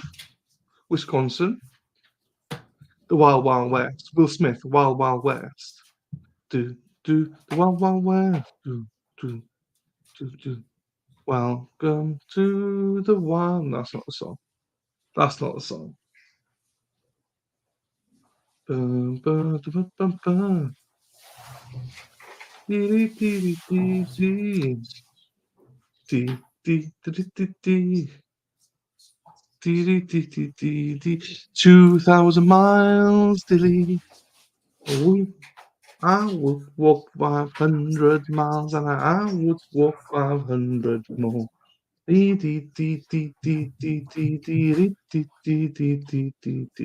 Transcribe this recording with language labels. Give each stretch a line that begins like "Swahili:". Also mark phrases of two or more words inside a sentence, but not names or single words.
English: Wisconsin. The Wild West. Will Smith, Wild West. Do, the Wild West. Do. Welcome to the wild. That's not the song. Bum, bum, bum, bum, bum. Dee, dee, dee, dee, dee. Dee, dee, dee, dee, dee. Dee, dee, dee, dee, dee, dee. 2,000 miles, dilly. Oh, I would walk 500 miles and I would walk 500 more. Dee, dee, dee, dee, dee, dee, dee, dee, dee, dee, dee, dee, dee, dee.